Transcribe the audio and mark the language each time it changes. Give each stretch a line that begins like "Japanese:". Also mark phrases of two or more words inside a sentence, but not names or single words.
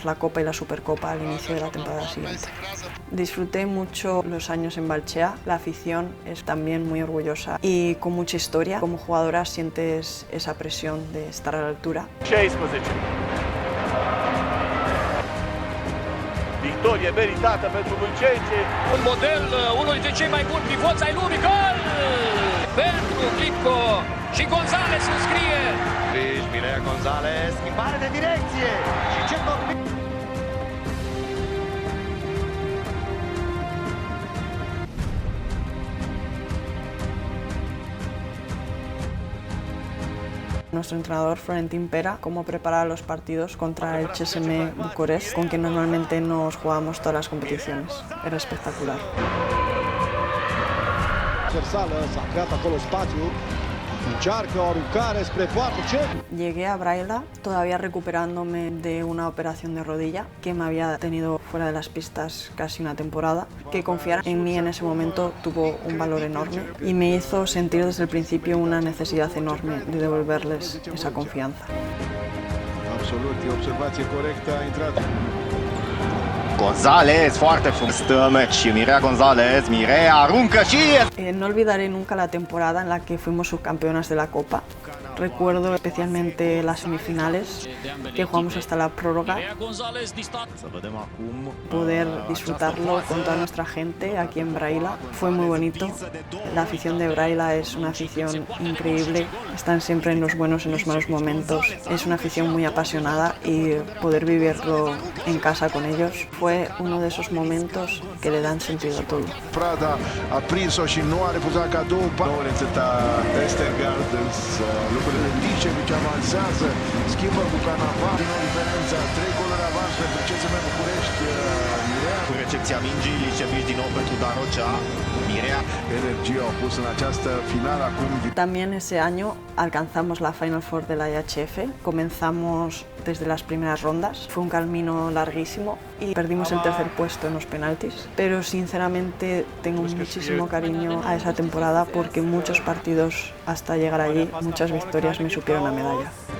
Spanish: la Copa y la Supercopa al inicio de la temporada siguiente. Disfruté mucho los años en Valchea, la afición es también muy orgullosa y con mucha historia. Como jugadora sientes esa presión de estar a la altura.
Romanian: Victorie meritată pentru Vâlcence. Un model, unul dintre cei mai buni pivoți ai lumii, gol! Pentru Glipko și González înscrie. Mireia González, schimbare de direcție și ce dormit!
Spanish: Nuestro entrenador Florentín Pera, cómo preparaba los partidos contra el CSM Bucarest, con quien normalmente nos jugábamos todas las competiciones. Era espectacular.
Romanian: S-a creat acolo spațiu. Încearcă o aruncare spre poartă. Ce?
Spanish: Llegué a Braila todavía recuperándome de una operación de rodilla que me había tenido fuera de las pistas casi una temporada. Que confiar en mí en ese momento tuvo un valor enorme y me hizo sentir desde el principio una necesidad enorme de devolverles esa confianza.
Romanian: Absolut, e observație corectă, a intrat. González, foarte frumos. Stă meci și Mireia González, Mireia aruncă și...
Spanish: No olvidaré nunca la temporada en la que fuimos subcampeonas de la Copa. Recuerdo especialmente las semifinales, que jugamos hasta la prórroga. Poder disfrutarlo con toda nuestra gente aquí en Braila fue muy bonito. La afición de Braila es una afición increíble, están siempre en los buenos y en los malos momentos. Es una afición muy apasionada y poder vivirlo en casa con ellos fue uno de esos momentos que le dan sentido a todo.
Romanian: Prada a prins-o și nu a refuzat cadou. Lorențeta Estergaard, lucrurile Licevici avansează, schimbă cu Canaval, din o diferență, 3 goluri avans pentru CSM București, Mireia. Cu recepția mingii, Licevici din nou pentru Darocea, Mireia. Energia au pus în această finală acum.
Spanish: También ese año alcanzamos la Final Four de la IHF, comenzamos desde las primeras rondas, fue un camino larguísimo y perdimos el tercer puesto en los penaltis, pero sinceramente tengo muchísimo cariño a esa temporada porque muchos partidos hasta llegar allí, muchas victorias me supieron a medalla.